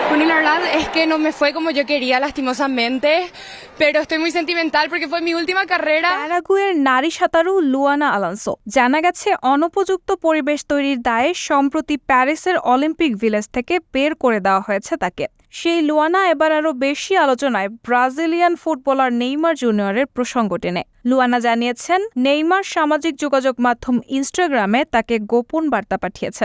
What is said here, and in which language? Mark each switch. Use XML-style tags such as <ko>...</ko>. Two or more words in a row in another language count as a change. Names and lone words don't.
<es>Bueno, la verdad es que no me fue como yo quería, lastimosamente, pero estoy muy sentimental porque fue mi última carrera.</es> <bn>প্যারাগুয়ের নারী সাঁতারু লুয়ানা আলানসো। জানা গেছে অনুপযুক্ত পরিবেশ তৈরির দায়ে সম্প্রতি প্যারিসের অলিম্পিক ভিলেজ থেকে বের করে দেওয়া হয়েছে তাকে। সেই লুয়ানা এবার আরও বেশি আলোচনায় ব্রাজিলিয়ান ফুটবলার নেইমার জুনিয়রের প্রসঙ্গ টেনে। লুয়ানা জানিয়েছেন, নেইমার সামাজিক যোগাযোগ মাধ্যম ইনস্টাগ্রামে তাকে গোপন বার্তা পাঠিয়েছেন।</bn>